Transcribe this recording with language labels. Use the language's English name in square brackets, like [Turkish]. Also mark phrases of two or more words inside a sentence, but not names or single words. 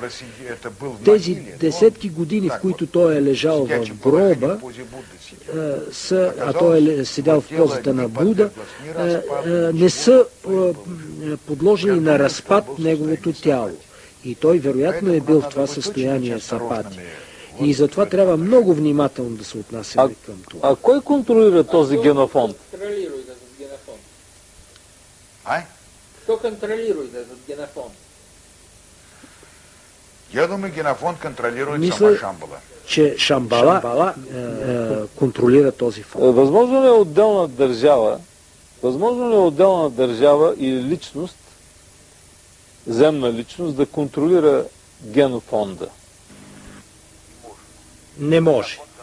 [Bulgarian] Тези десетки години, в които той е лежал в гроба, а той е седял в позата на Буда, не са подложени на разпад неговото тяло. И той вероятно е бил в това състояние сапати. И затова трябва много внимателно да се отнасяме към това. А кой контролира този генофонд? [Russian] Кто контролирует этот генофонд? Я думаю, генофонд контролирует [Bulgarian] Мисля, [Russian] сама Шамбала. [Bulgarian] Че Шамбала контролира този фонд. Възможно ли е отделна държава или личност, земна личност, да контролира генофонда? Не може.